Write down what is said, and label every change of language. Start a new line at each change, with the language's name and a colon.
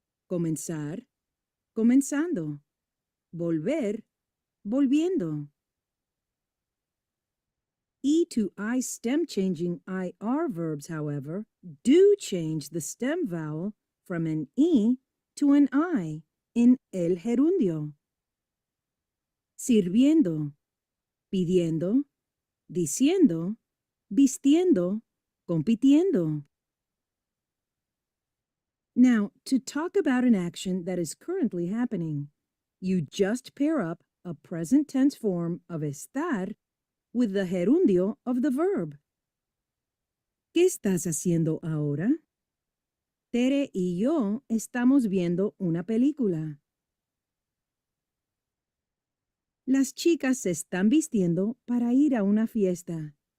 Spanish: Comenzar, comenzando. Volver, volviendo.
English: E to I stem changing IR verbs, however, do change the stem vowel from an E to an I in el gerundio.
Spanish: Sirviendo, pidiendo, diciendo, vistiendo, compitiendo.
English: Now, to talk about an action that is currently happening, you just pair up a present tense form of estar with the gerundio of the verb.
Spanish: ¿Qué estás haciendo ahora? Tere y yo estamos viendo una película. Las chicas se están vistiendo para ir a una fiesta.